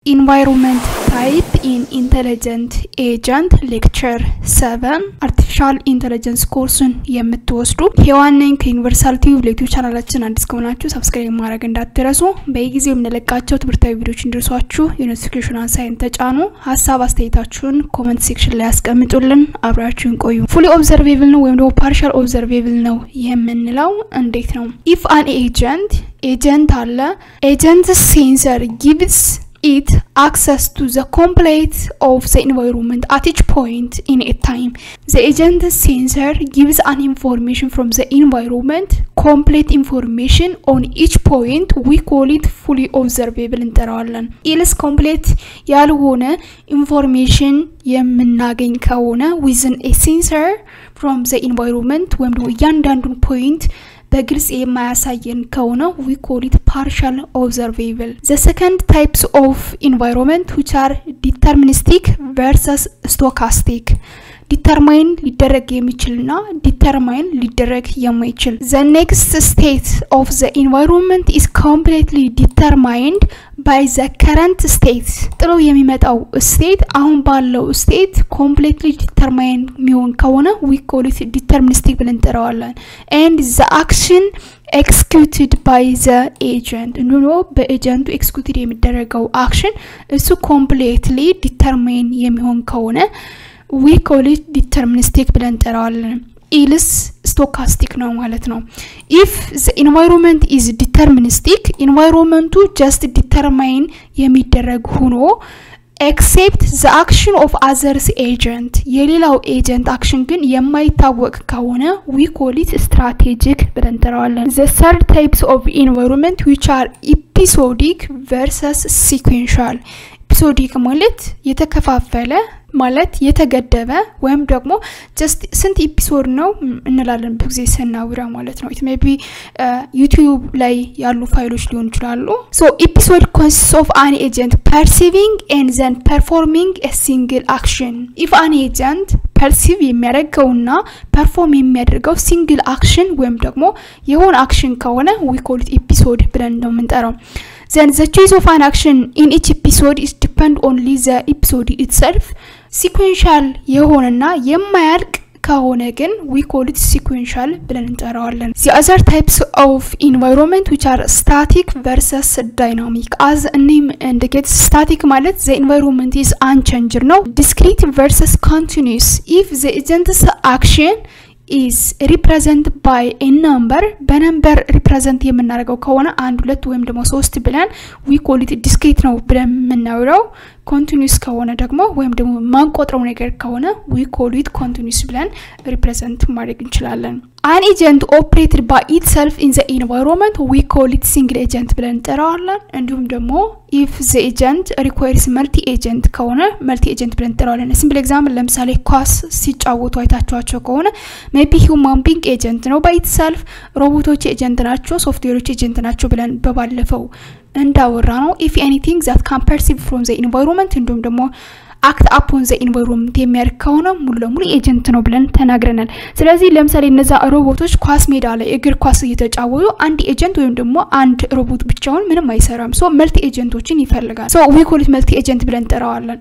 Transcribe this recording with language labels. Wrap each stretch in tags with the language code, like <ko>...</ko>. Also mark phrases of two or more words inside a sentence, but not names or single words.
<en>Environment type in intelligent agent lecture 7 artificial intelligence course</en> <am>የምትወስዱ ሄዋንን ከዩኒቨርሳል ቲዩብ ዩቲዩብ ቻናላችን አዲስ ከሆናችሁ ሰብስክራይብ ማድረግ እንዳትረሱ በየጊዜው የምንለቃቸው ትምህርታዊ ቪዲዮዎች እንዲደርሷችሁ የኖቲፊኬሽን አንሳይን ተጫኑ ሀሳብ አስተያየታችሁን</am> <en>comment section</en> <am>ላይ አስቀምጡልን አብራችሁን ቆዩ</am> <en>fully observable</en> <am>ነው ወይም ደግሞ</am> <en>partial observable</en> <am>ነው የምንለው እንዴት ነው</am> <en>if an agent አለ agent sensor gives it access to the complete of the environment at each point in a time. The agent sensor gives an information from the environment, complete information on each point. We call it fully observable እንጠራዋለን. Else complete ያልሆነ information</en> <am>የምናገኝ ከሆነ</am> <en>within a sensor from the environment</en> <am>ወይም ደግሞ እያንዳንዱን</am> <en>point</en> <am>በግልጽ የማያሳየን ከሆነ</am> <en>we call it partial observable. The second types of environment which are deterministic versus stochastic.</en> <am>Determine ሊደረግ የሚችልና determine ሊደረግ የማይችል.</am> <en>The next state of the environment is completely determined by the current state.</en> <am>ጥሎ የሚመጣው state አሁን ባለው state</am> <en>completely determined</en> <am>የሚሆን ከሆነ</am> <en>we call it deterministic</en> <am>ብለን እንጠራዋለን.</am> <en>And the action executed by the agent በኤጀንቱ executed የሚደረገው action እሱ completely determined</en> <am>የሚሆን ከሆነ</am> <en>we call it deterministic</en> <am>ብለን እንጠራዋለን. Else stochastic ነው ማለት ነው.</am> <en>If the environment is deterministic, environment just determine</en> <am>የሚደረግ ሆኖ</am> <en>except the action of others agent የሌላው agent action</en> <am>ግን የማይታወቅ ከሆነ</am> <en>we call it strategic</en> <am>ብለን እንጠራዋለን.</am> <en>The third types of environment which are episodic versus sequential.</en> <am>Episodic ማለት የተከፋፈለ ማለት የተገደበ ወይም ደግሞ just ስንት ኤፒሶድ ነው እንላለን በጊዜ ሰናውራ ማለት ነው</am> <en>it may be YouTube</en> <am>ላይ ያሉ ፋይሎች ሊሆን ይችላሉ</am> <en>so episode consists of an agent perceiving and then performing a single action if an agent perceive የሚያደርገውና perform የሚያደርገው single action</en> <am>ወይም ደግሞ የሆነ</am> <en>action ከሆነ we call it episode</en> <am>ብለን ነው የምንጠራው</am> <en>then the choice of an action in each episode is depend only the episode itself sequential</en> <am>የሆነና የማያልቅ ከሆነ ግን</am> <en>we call it sequential</en> <am>ብለን እንጠራዋለን.</am> <en>The other types of environment which are static versus dynamic as name indicates static ማለት the environment is unchanged ነው discrete versus continuous if the agent's action is represented by a number በነምበር represent</en> <am>የምናደርገው ከሆነ</am> <en>1 2</en> <am>ወይም ደግሞ</am> <en>3 ብለን we call it discrete</en> <am>ነው ብለን የምናወራው</am> <en>continuous</en> <am>ከሆነ ደግሞ ወይም ደግሞ ማንቆጥረው ነገር ከሆነ</am> <en>we call it continuous ብለን represent</en> <am>ማድረግ እንችላለን.</am> <en>An agent operated by itself in the environment we call it single agent</en> <am>ብለን እንጠራዋለን. እንዲሁም ደግሞ</am> <en>if the agent requires multi agent</en> <am>ከሆነ</am> <en>multi agent</en> <am>ብለን እንጠራዋለን.</am> <en>simple example</en> <am>ለምሳሌ ኳስ ሲጫወቱ አይታችኋቸው ከሆነ</am> <en>maybe human being agent</en> <am>ነው</am> <en>by itself</en> <am>ሮቦቶች ኤጀንት ናቸው ሶፍትዌሮች ኤጀንት ናቸው ብለን በባለፈው እንዳወራ ነው</am> <en>if anything that can perceive from the environment</en> <am>እንዲሁም ደግሞ</am> <en>act upon the environment</en> <am>የሚያደርግ ከሆነ ሙሉ ለሙሉ ኤጀንት ነው ብለን ተናግረናል. ስለዚህ ለምሳሌ እነዛ ሮቦቶች ኳስ ሜዳ ላይ እግር ኳስ እየተጫወቱ አንድ ኤጀንት ወይም ደግሞ አንድ ሮቦት ብቻውን ምንም አይሰራም. so multi ኤጀንቶችን ይፈልጋል.</am> <en>so we call it multi agent</en> <am>ብለን እንጠራዋለን.</am>